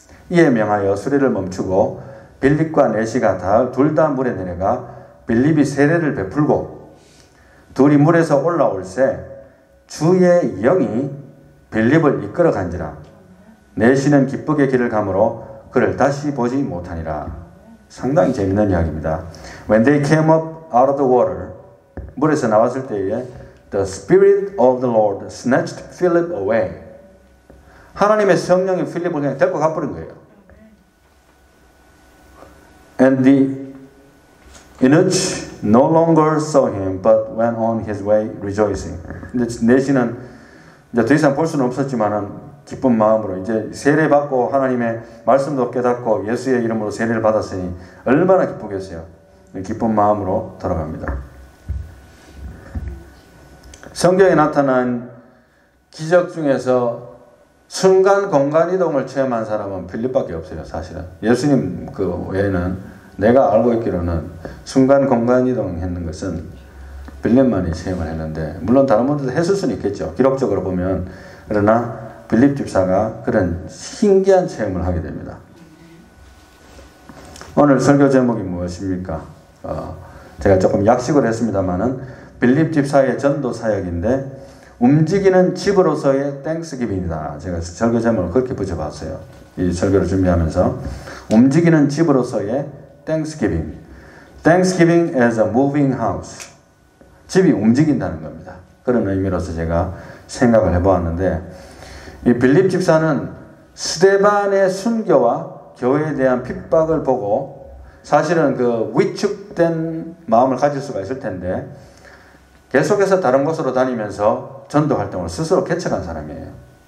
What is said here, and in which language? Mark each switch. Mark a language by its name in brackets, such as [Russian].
[Korean] 이에 명하여 수레를 멈추고 빌립과 내시가 둘 다 물에 내려가 빌립이 세례를 베풀고 둘이 물에서 올라올새 주의 영이 빌립을 이끌어 간지라. 내시는 기쁘게 길을 가므로 그를 다시 보지 못하니라. 상당히 재밌는 이야기입니다. [English] When they came up out of the water, 물에서 나왔을 때에 The Spirit of the Lord snatched Philip away. [Korean] 하나님의 성령이 필립을 그냥 데리고 가버린 거예요. [English] And the eunuch no longer saw him, but went on his way rejoicing. [Korean] 근데 내시는 이제 더 이상 볼 수는 없었지만은 기쁜 마음으로 이제 세례 받고 하나님의 말씀도 깨닫고 예수의 이름으로 세례를 받았으니 얼마나 기쁘겠어요. 기쁜 마음으로 돌아갑니다. 성경에 나타난 기적 중에서 순간 공간 이동을 체험한 사람은 필립밖에 없어요. 사실은 예수님 그 외에는 내가 알고 있기로는 순간 공간 이동했는 것은 빌립만이 체험을 했는데, 물론 다른 분들도 했을 수는 있겠죠. 기록적으로 보면. 그러나 빌립 집사가 그런 신기한 체험을 하게 됩니다. 오늘 설교 제목이 무엇입니까? 제가 조금 약식을 했습니다만은 빌립 집사의 전도 사역인데 움직이는 집으로서의 땡스기빙이다. 제가 설교 제목을 그렇게 붙여봤어요. 이 설교를 준비하면서 움직이는 집으로서의 땡스기빙. [English] Thanksgiving as a moving house. [Korean] 집이 움직인다는 겁니다. 그런 의미로서 제가 생각을 해보았는데, 이 빌립 집사는 스데반의 순교와 교회에 대한 핍박을 보고 사실은 그 위축된 마음을 가질 수가 있을 텐데 계속해서 다른 곳으로 다니면서 전도 활동을 스스로 개척한 사람이에요.